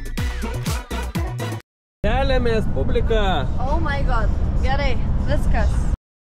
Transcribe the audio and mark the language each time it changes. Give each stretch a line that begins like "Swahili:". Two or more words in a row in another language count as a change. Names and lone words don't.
Lithuanian: Keliamės, publika!
English: Oh my god.
Lithuanian: Gerai, viskas.